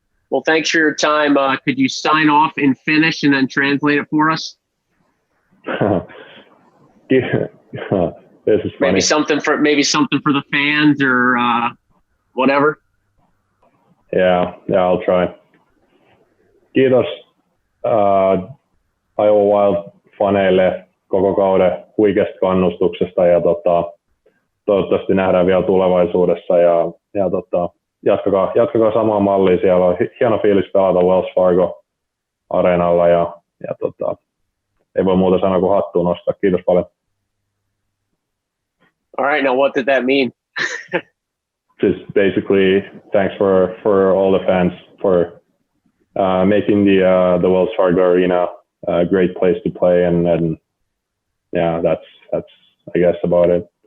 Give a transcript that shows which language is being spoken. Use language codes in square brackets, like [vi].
[en] Well, thanks for your time. Could you sign off in Finnish and then translate it for us? This is funny. Maybe something for the fans or whatever. Yeah, I'll try. [fi] Kiitos Iowa Wild-faneille koko kauden huikeasta kannustuksesta ja toivottavasti nähdään vielä tulevaisuudessa ja jatkakaa samaa mallia. Siellä on hieno fiilis pelata Wells Fargo areenalla ja ei voi muuta sanoa kuin hattuun nostaa. Kiitos paljon. [en] All right, now what did that mean? Just basically thanks for all the fans for making the Wells Fargo Arena a great place to play, and yeah, that's I guess about it.